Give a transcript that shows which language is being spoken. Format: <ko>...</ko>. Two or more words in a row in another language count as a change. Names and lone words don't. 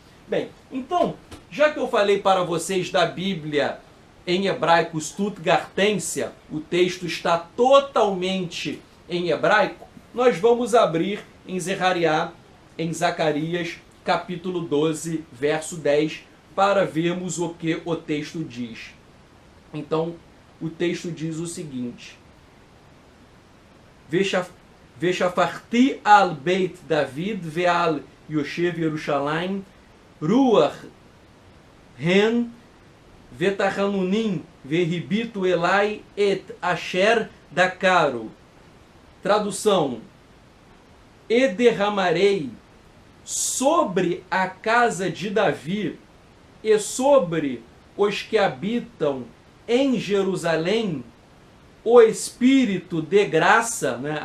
<pt>Bem, então, já que eu falei para vocês da Bíblia em hebraico Stuttgartensia, o texto está totalmente em hebraico, nós vamos abrir em Zacarias, capítulo 12, verso 10, para vermos o que o texto diz. Então, o texto diz o seguinte:</pt> <he>ושפכתי על בית דוד ועל יושב ירושלים רוח חן ותחנונים והביטו אלי את אשר דקרו.</he> <pt>Tradução: e derramarei sobre a casa de Davi e sobre os que habitam em Jerusalém o Espírito de graça, né?</pt>